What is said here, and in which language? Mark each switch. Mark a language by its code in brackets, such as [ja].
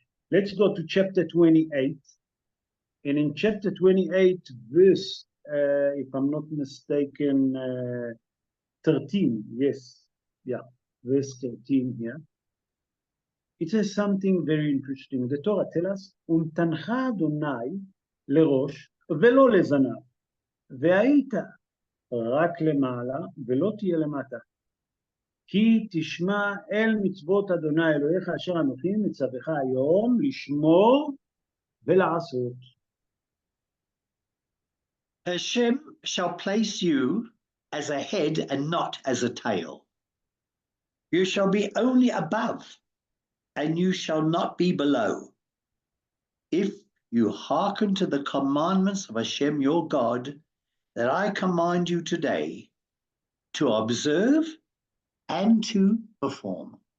[en] Let's go to chapter 28. And in chapter 28, verse, if I'm not mistaken, 13, yes, yeah, verse 13 here. It says something very interesting. The Torah tells us, [he] "Umtancha Adonai לראש ולא לזנב, והיית רק למעלה ולא תהיה למטה. כי תשמע אל מצוות אדוני אלוהיך אשר אנוכי מצווך היום לשמור ולעשות." [en] Hashem shall place you as a head and not as a tail. You shall be only above, and you shall not be below. If you hearken to the commandments of Hashem your God, that I command you today, to observe and to perform.